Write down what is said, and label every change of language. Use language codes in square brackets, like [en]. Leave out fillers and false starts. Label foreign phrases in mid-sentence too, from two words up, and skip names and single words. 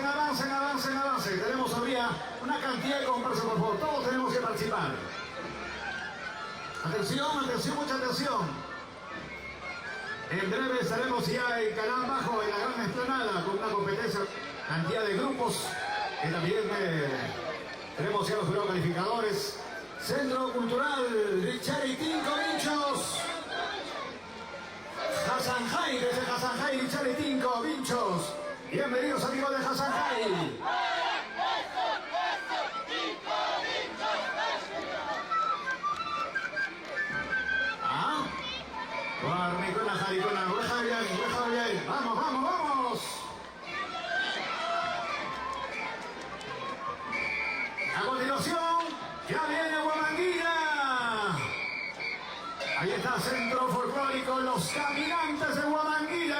[es] Tenemos todavía una cantidad de comparsas, por favor. Todos tenemos que participar. Atención, mucha atención. En breve estaremos ya en Canán Bajo, en la gran explanada, con una competencia, cantidad de grupos, que también tenemos ya los jurados calificadores. Centro Cultural Richaritinco Vinchos. Hasanjay, desde Hasanjay, Richaritinco Vinchos. Bienvenidos amigos de Hasanjay. Guarnicona, jaricona, bien. Vamos. A continuación, ya viene Huamanguilla. Ahí está Centro Folclórico, los caminantes de Huamanguilla.